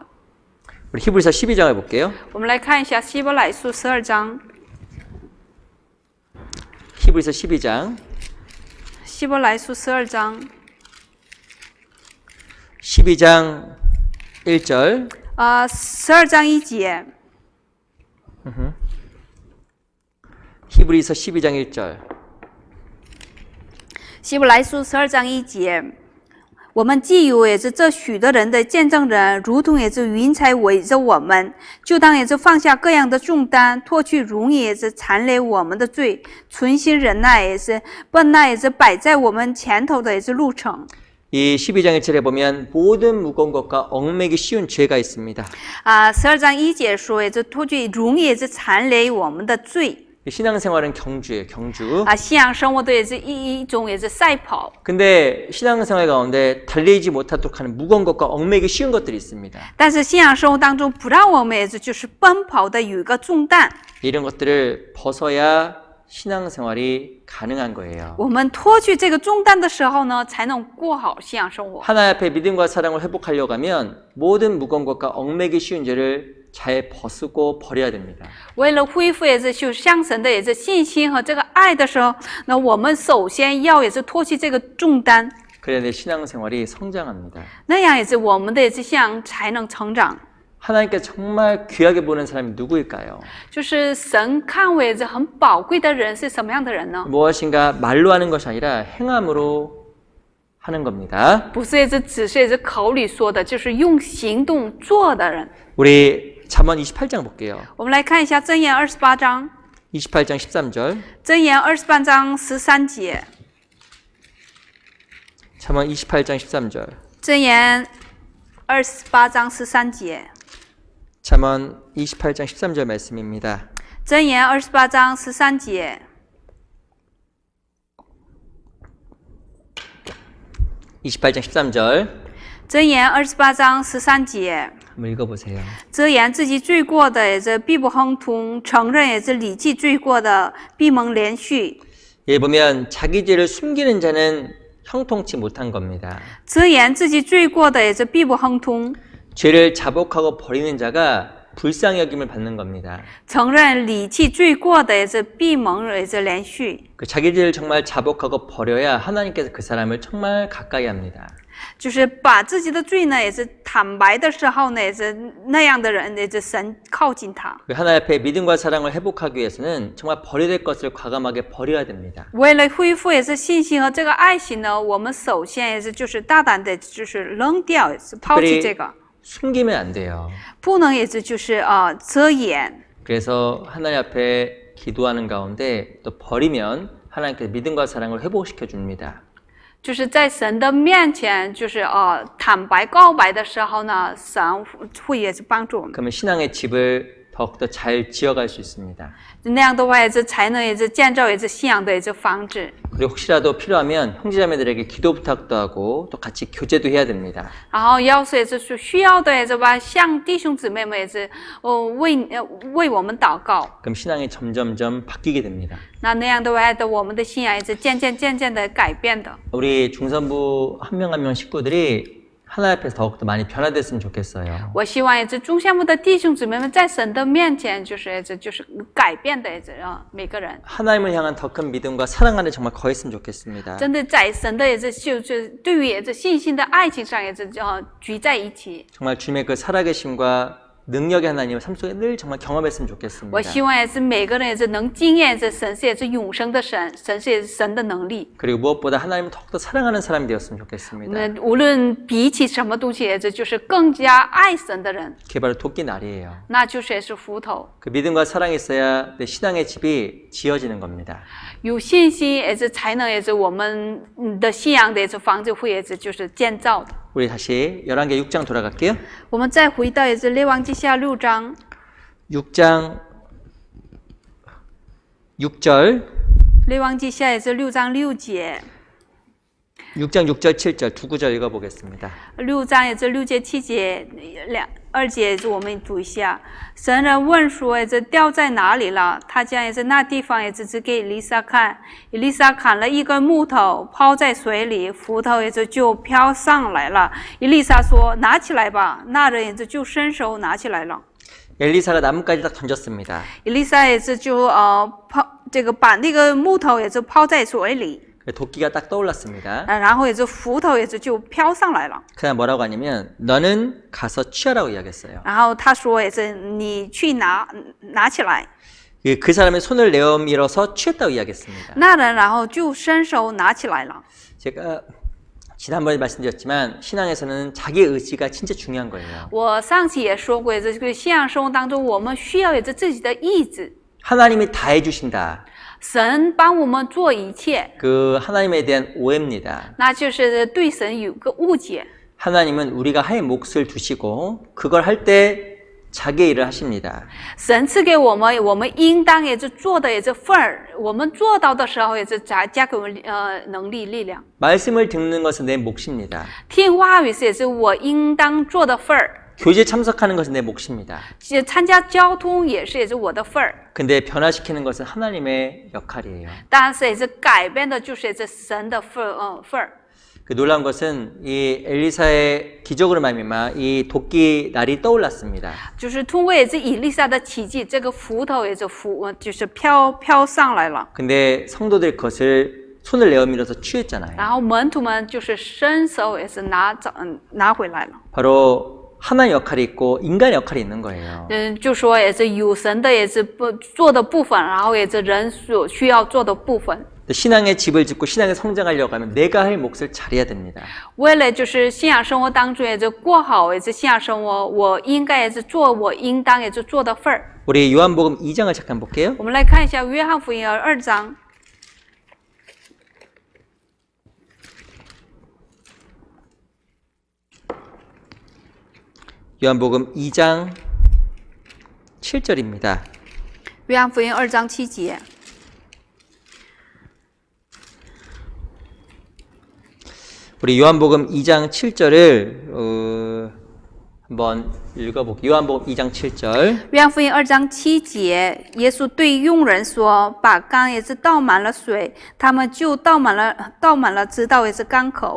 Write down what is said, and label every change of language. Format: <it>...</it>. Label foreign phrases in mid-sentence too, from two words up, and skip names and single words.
<ko>우리 히브리서 12장을 볼게요.</ko> <zh>我们来看一下希伯来书12章，</zh> <ko>히브리서 12장</ko> <zh>希伯来书12章，</zh> <ko>12장 1절</ko> <zh>12 章1节，</zh> <ko>히브리서 12장 1절</ko> <zh>希伯来书12章1节。我们既有也是这许多人的见证人，如同也是云彩围着我们，就当也是放下各样的重担，脱去容易也是缠累我们的罪，存心忍耐也是奔那也是摆在我们前头的也是路程。</zh> <ko>이 12장 1절에 보면 모든 무거운 것과 얽매기 쉬운 죄가 있습니다.</ko> <zh>12 章1节说也是脱去容易也是缠累我们的罪。</zh> <ko>신앙생활은 경주예요, 경주.</ko> <zh>信仰生活的也是一种也是赛跑。</zh> <ko>근데 신앙생활 가운데 달리지 못하도록 하는 무거운 것과 얽매기 쉬운 것들이 있습니다.</ko> <zh>但是信仰生活当中不让我们也是就是奔跑的有一个重担，</zh> <ko>이런 것들을 벗어야 신앙생활이 가능한 거예요.</ko> <zh>我们脱去这个重担的时候呢，才能过好信仰生活。</zh> <ko>하나님 앞에 믿음과 사랑을 회복하려고 하면 모든 무거운 것과 얽매기 쉬운 죄를 잘 벗고 버려야 됩니다.</ko> <zh>为了恢复也是就向神的也是信心和这个爱的时候，那我们首先要也是脱去这个重担，</zh> <ko>그래야 내 신앙생활이 성장합니다.</ko> <zh>那样也是我们的也是信仰才能成长。</zh> <ko>하나님께 정말 귀하게 보는 사람이 누구일까요?</ko> <zh>就是神看为是很宝贵的人是什么样的人呢？</zh> <ko>무엇인가 말로 하는 것이 아니라 행함으로 하는 겁니다.</ko> <zh>不是也是只是也是口里说的，就是用行动做的人。</zh> <ko>우리 잠언 28장 볼게요.</ko> <zh>我们来看一下箴言28章，</zh> <ko>28장 13절.</ko> <zh>箴言28章13节，</zh> <ko>잠언 28장 13절.</ko> <zh>箴言28章13节，</zh> <ko>잠언 28장 13절 말씀입니다.</ko> <zh>箴言28章13节，</zh> <ko>28장 13절.</ko> <zh>箴言28章13节。</zh> <ko>한번 읽어보세요.</ko> <zh>遮掩自己罪过的也是必不亨通，承认也是离弃罪过的必蒙连续。</zh> <ko>여기 보면 자기 죄를 숨기는 자는 형통치 못한 겁니다.</ko> <zh>遮掩自己罪过的也是必不亨通，</zh> <ko>죄를 자복하고 버리는 자가 불쌍히 여김을 받는 겁니다.</ko> <zh>承认离弃罪过的也是必蒙也是连续。</zh> <ko>그 자기 죄를 정말 자복하고 버려야 하나님께서 그 사람을 정말 가까이 합니다.</ko> <zh>就是把自己的罪呢，也是坦白的时候呢，也是那样的人，也是神靠近他。</zh> <ko>하나님 앞에 믿음과 사랑을 회복하기 위해서는 정말 버려야 될 것을 과감하게 버려야 됩니다.</ko> <zh>为了恢复也是信心和这个爱心呢，我们首先也是就是大胆的，就是扔掉，也是抛弃这个，</zh> <ko>숨기면 안 돼요.</ko> <zh>不能也是就是遮掩。</zh> <ko>그래서 하나님 앞에 기도하는 가운데 또 버리면 하나님께서 믿음과 사랑을 회복시켜 줍니다.</ko> <zh>就是在神的面前，就是坦白告白的时候呢，神会也是帮助我们。</zh> <ko>그러면 신앙의 집을 더욱더 잘 지어갈 수 있습니다.</ko> <zh>那样的话，也是才能也是建造也是信仰的也是房子。</zh> <ko>그리고 혹시라도 필요하면 형제자매들에게 기도 부탁도 하고 또 같이 교제도 해야 됩니다.</ko> <zh>然后要是也是需要的也是吧，向弟兄姊妹们也是为我们祷告。</zh> <ko>그럼 신앙이 점점점 바뀌게 됩니다.</ko> <zh>那样的话，我们的信仰也是渐渐的改变的。</zh> <ko>우리 중선부 한 명 한 명 식구들이 하나님 앞에서 더욱더 많이 변화됐으면 좋겠어요.</ko> <zh>我希望也是众项目的弟兄姊妹们在神的面前，就是改变的也是每个人。</zh> <ko>하나님을 향한 더 큰 믿음과 사랑 안에 정말 거했으면 좋겠습니다.</ko> <zh>真的在神的也是就是对于也是信心的爱情上也是聚在一起。</zh> <ko>정말 주님의 그 살아계심과 능력의 하나님을 삶 속에 늘 정말 경험했으면</ko> <zh>我</zh> <ko>좋겠습니다.</ko> <zh>希望也是每个人也是能经验这神是也是永生的神，神是也是神的能力。</zh> <ko>그리고 무엇보다 하나님을 더욱더 사랑하는 사람이 되었으면 좋겠습니다.</ko> <zh>那无论比起什么东西，也是就是更加爱神的人，</zh> <ko>그게 바로 도끼 날이에요.</ko> <zh>那就是也是斧头。</zh> <ko>그 믿음과 사랑이 있어야 내 신앙의 집이 지어지는 겁니다.</ko> <zh>有信心也是才能也是我们的信仰的也是房子会也是就是建造的。</zh> <ko>우리 다시 11개 6장 돌아갈게요.</ko> <zh>我们再回到也是列王记下6章</zh> <ko>6장 6절</ko> <zh>列王记下也是6章6节</zh> <ko>6장 6절 7절 두 구절 읽어보겠습니다.</ko> <zh>6 章也是6节7节2节也是我们读一下。神人问说也是掉在哪里了？他将也是那地方也是指给以利沙看。以利沙砍了一根木头抛在水里，斧头也是就飘上来了。以利沙说拿起来吧，那人也是就伸手拿起来了。</zh> <ko>엘리사가 나뭇가지 딱 던졌습니다.</ko> <zh>以利沙也是就把那个木头也是抛在水里，</zh> <ko>도끼가 딱 떠올랐습니다.</ko> <zh>然后也是斧头也是就飘上来了。</zh> <ko>그냥 뭐라고 하냐면 너는 가서 취하라고 이야기했어요.</ko> <zh>然后他说也是你去拿起来。</zh> <ko>그 사람의 손을 내어밀어서 취했다고 이야기했습니다.</ko> <zh>那人然后就伸手拿起来了。</zh> <ko>제가 지난번에 말씀드렸지만 신앙에서는 자기 의지가 진짜 중요한 거예요.</ko> <zh>我上期也说过，这个信仰生活当中，我们需要有着自己的意志。</zh> <ko>하나님이 다 해주신다.</ko> <zh>神帮我们做一切，</zh> <ko>그 하나님에 대한 오해입니다.</ko> <zh>那就是对神有个误解。</zh> <ko>하나님은 우리가 할 몫을 두시고 그걸 할 때 자기 일을 하십니다.</ko> <zh>神赐给我们，我们应当也是做的也是份儿，我们做到的时候也是加给我们能力力量。</zh> <ko>말씀을 듣는 것은 내 몫입니다.</ko> <zh>听话语是也是我应当做的份儿，</zh> <ko>교제 참석하는 것은 내 몫입니다.</ko> <zh>参加交通也是我的份儿。</zh> <ko>근데 변화시키는 것은 하나님의 역할이에요.</ko> <zh>但是也是改变的，就是也是神的份儿。</zh> <ko>그 놀라운 것은 이 엘리사의 기적으로 말미암아 이 도끼 날이 떠올랐습니다.</ko> <zh>就是通过也是以利沙的奇迹，这个斧头也是就是飘上来了。</zh> <ko>근데 성도들 그것을 손을 내어밀어서 취했잖아요.</ko> <zh>然后门徒们就是伸手也是拿回来了。</zh> <ko>바로 하나의 역할이 있고 인간의 역할이 있는 거예요.</ko> <zh>就说也是有神的也是不做的部分，然后也是人所需要做的部分。</zh> <ko>신앙의 집을 짓고 신앙에 성장하려고 하면 내가 할 몫을 잘해야 됩니다.</ko> <zh>为了就是信仰生活当中也是过好也是信仰生活，我应该也是做我应当也是做的份儿。</zh> <ko>우리 요한복음 2장을 잠깐 볼게요.</ko> <zh>我们来看一下约翰福音2章。</zh> <ko>요한복음 2장 7절입니다.</ko> <zh>约翰福音2章7节。</zh> <ko>우리 요한복음 2장 7절을 한번 읽어볼게요. 요한복음 2장 7절.</ko> <zh>约翰福音2章7节，耶稣对佣人说：“把缸也是倒满了水，他们就倒满了，直到也是缸口。”</zh>